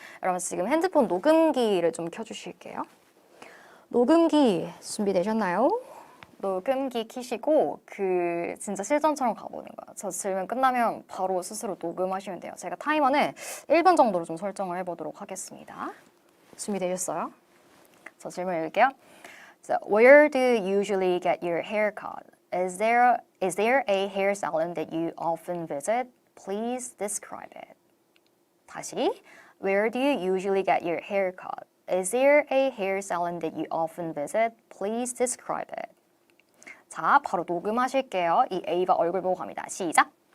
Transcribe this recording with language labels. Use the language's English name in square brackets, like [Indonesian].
[Korean] 여러분 지금 핸드폰 녹음기를 좀 켜주실게요. 녹음기 준비되셨나요? 녹음기 키시고 진짜 실전처럼 가보는 거예요. 저 질문 끝나면 바로 스스로 녹음하시면 돼요. 제가 타이머는 1분 정도로 좀 설정을 해보도록 하겠습니다. 준비되셨어요? 저 질문 읽을게요. [English] So, where do you usually get your hair cut? Is there a hair salon that you often visit? Please describe it. [Korean] 다시, [English] where do you usually get your hair cut? Is there a hair salon that you often visit? Please describe it. [Korean] 자, 바로 녹음하실게요. 이 A가 얼굴 보고 갑니다. 시작!